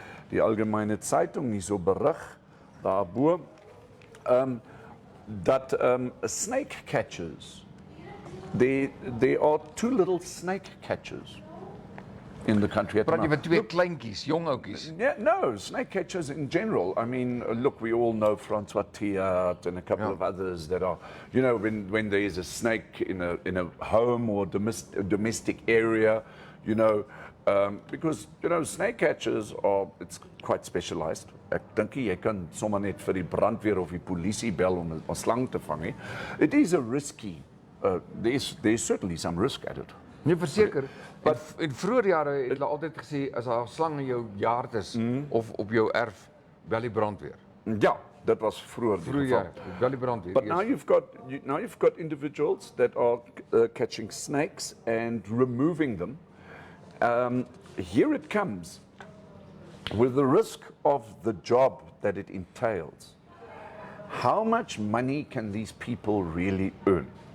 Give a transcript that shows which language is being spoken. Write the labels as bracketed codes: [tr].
[af] Die Algemeine Zeitung hierso berig daarbo dat [en] snake catchers, there are 2 little snake catchers in the country at the moment. [af] Praat jy van 2 kleintjies, jong ouetjies? [en] Yeah, no, snake catchers in general. I mean, look, we all know Francois Theart and a couple of others that are, you know, when there is a snake in a home or domestic area, you know, because, you know, snake catchers it's quite specialized. [af] Ek dink jy kan sommer net vir die brandweer of die polisie bel om 'n slang te vang. [en] It is a risky, there's certainly some risk at it. [af] Nee, verseker. In vroeë jare het hulle altyd gesê as daar 'n slang in jou yard is of op jou erf, bel die brandweer. Ja, dat was vroeër die geval. Bel die brandweer. [en] But now you've got individuals that are catching snakes and removing them. Here it comes with the risk of the job that it entails. How much money can these people really earn?